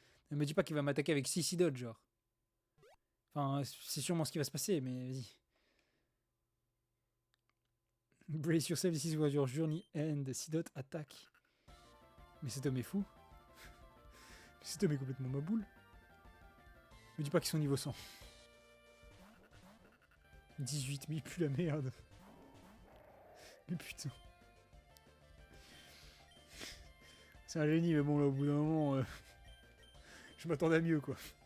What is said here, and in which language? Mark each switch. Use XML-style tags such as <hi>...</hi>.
<fr>Ne me dis pas qu'il va m'attaquer avec 6 Sidot, genre. Enfin, c'est sûrement ce qui va se passer, mais vas-y.</fr> <en>Brace yourself, this is where your journey ends.</en> <fr>Sidot attaque. Mais cet homme est fou. Cet homme est complètement ma boule. Me dis pas qu'ils sont niveau 100. 18, mais il pue la merde. Mais putain. C'est un génie, mais bon, là, au bout d'un moment, je m'attendais à mieux, quoi.</fr>